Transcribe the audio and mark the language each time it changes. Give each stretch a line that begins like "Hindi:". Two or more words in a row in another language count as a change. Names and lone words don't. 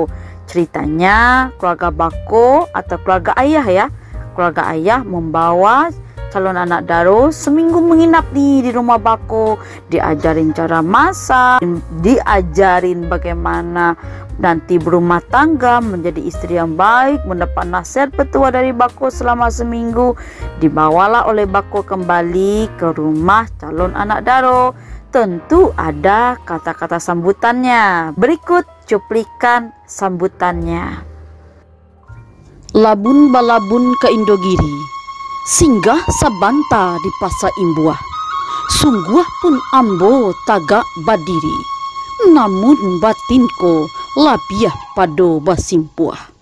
Indonesian: Ceritanya keluarga bako atau keluarga ayah ya, keluarga ayah membawa calon anak daro seminggu menginap nih di rumah bako, diajarin cara masak, diajarin bagaimana nanti berumah tangga, menjadi istri yang baik, mendapat nasihat petua dari bako selama seminggu. Dibawalah oleh bako kembali ke rumah calon anak daro. Tentu ada kata-kata sambutannya. Berikut cuplikan sambutannya.
Minangkabau: Labun balabun ke Indogiri, singgah sabanta di Pasa Imbuah, sungguh pun ambo tagak badiri, namun batinku labiah pado basimpuah.